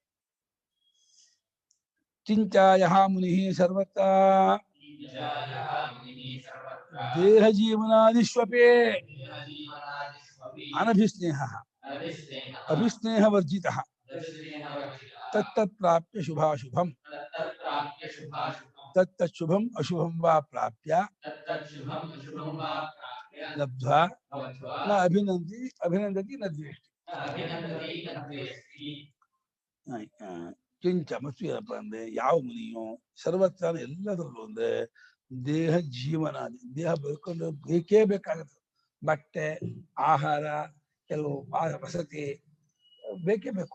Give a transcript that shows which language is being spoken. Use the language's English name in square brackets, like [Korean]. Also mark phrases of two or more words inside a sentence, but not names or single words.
[Sanskrit] ಚಿಂಚಾಯ ಮುನಿ ಸರ್ವತ್ರ ದೇಹ ಜೀವನಾದಿಷ್ವಪೇ ಅನಭಿಸ್ನೇಹ ಅಭಿಸ್ನೇಹ ವರ್ಜಿತ ತತ್ತತ್ ಪ್ರಾಪ್ಯ ಶುಭಾಶುಭಂ ತತ್ತತ್ ಶುಭಂ ಅಶುಭಂ ವಾ ಪ್ರಾಪ್ಯ ಲಬ್ಧ್ವಾ ನ ಅಭಿನಂದತಿ ನ ದ್ವೇಷ್ಟಿ. [Kannada] ಕಿಂಚ ಮತ್ತು ಏನಪ್ಪ ಅಂದ್ರೆ ಯಾವ ಮುನಿಯೋ ಸರ್ವತ್ರ ಎಲ್ಲದರಲ್ಲೂ ಅಂದ್ರೆ ದೇಹ ಜೀವನಾದಿ, ದೇಹ ಬದುಕೊಂಡು ಬೇಕೇ ಬೇಕಾಗುತ್ತೆ. ಬಟ್ಟೆ, ಆಹಾರ, ಕೆಲವು ವಸತಿ ಬೇಕೇ ಬೇಕು.